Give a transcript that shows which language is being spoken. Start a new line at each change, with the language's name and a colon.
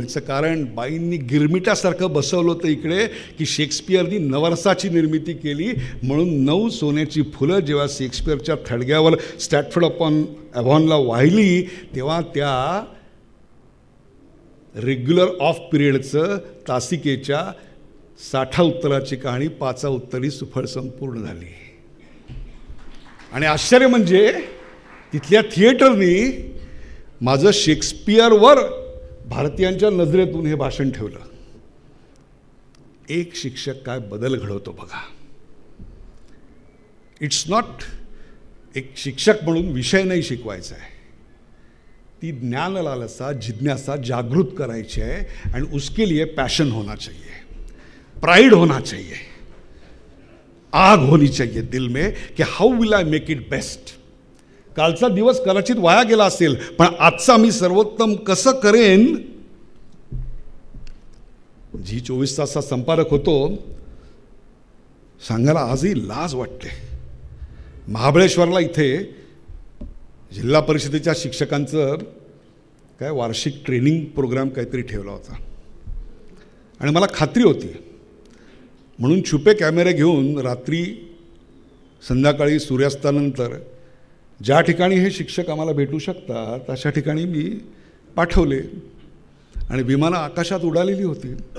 Marathi: याचं कारण बाईंनी गिरमिटासारखं बसवलं होतं इकडे की शेक्सपियरनी नवरसाची निर्मिती केली म्हणून 9 सोन्याची फुलं जेव्हा शेक्सपियरच्या थडग्यावर स्टॅटफोर्ड अपॉन ॲव्हॉनला वाहिली तेव्हा त्या रेग्युलर ऑफ पिरियडचं तासिकेच्या 60 उत्तराची कहाणी 5 उत्तरी सुफळ संपूर्ण झाली. आणि आश्चर्य म्हणजे तिथल्या थिएटरनी माझं शेक्सपियरवर भारतीयांच्या नजरेतून हे भाषण ठेवलं. एक शिक्षक काय बदल घडवतो बघा.
English: it's not
Marathi: एक शिक्षक म्हणून विषय नाही शिकवायचा आहे, ती ज्ञान लालसा जिज्ञासा जागृत करायची
Hindi: है एंड उसके लिए पैशन होना चाहिए, प्राइड होना चाहिए, आग होनी चाहिए दिल में कि
English: How will I make it best.
Marathi: कालचा दिवस कदाचित वाया गेला असेल पण आजचा मी सर्वोत्तम कसं करेन. जी 24 तासचा संपादक होतो सांगायला आजही लाज वाटते. महाबळेश्वरला इथे जिल्हा परिषदेच्या शिक्षकांचं काय वार्षिक ट्रेनिंग प्रोग्राम काहीतरी ठेवला होता आणि मला खात्री होती म्हणून छुपे कॅमेरे घेऊन रात्री संध्याकाळी सूर्यास्तानंतर ज्या ठिकाणी हे शिक्षक आम्हाला भेटू शकतात अशा ठिकाणी मी पाठवले आणि विमानं आकाशात उडालेली होती.